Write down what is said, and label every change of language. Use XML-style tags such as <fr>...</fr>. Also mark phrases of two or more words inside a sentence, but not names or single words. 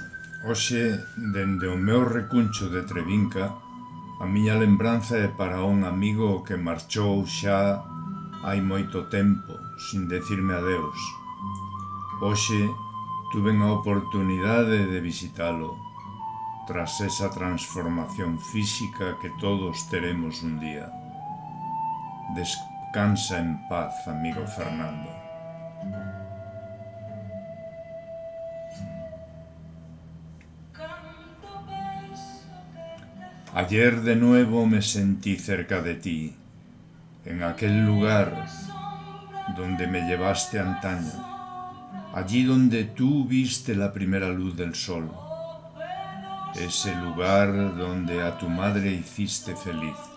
<gl>Hoxe, dende o meu recuncho de Trevinca, a miña lembranza é para un amigo que marchou xa hai moito tempo, sin decirme adeus. Hoxe tuven a oportunidade de visitalo, tras esa transformación física que todos teremos un día. Descansa en paz, amigo Fernando.</gl> <es>Ayer de nuevo me sentí cerca de ti, en aquel lugar donde me llevaste antaño, allí donde tú viste la primera luz del sol, ese lugar donde a tu madre hiciste feliz.</es>